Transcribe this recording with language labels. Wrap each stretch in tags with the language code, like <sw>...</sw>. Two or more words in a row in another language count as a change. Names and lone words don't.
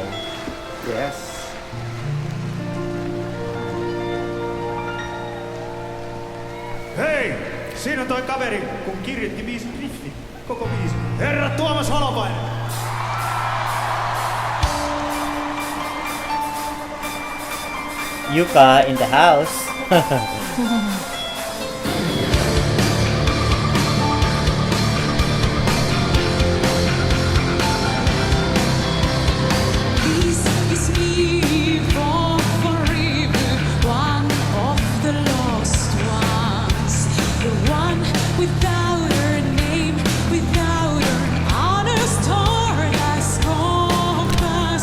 <en>Yes.</en> <fi>Hei! Siinä on toi kaveri, kun kirjoitti biisin riffi. Koko biisi. Herra Tuomas Holopainen!</fi> <en>Yuka in the house. This is me for forever, one of the lost ones, the one without her name, without her honest heart as compass.</en>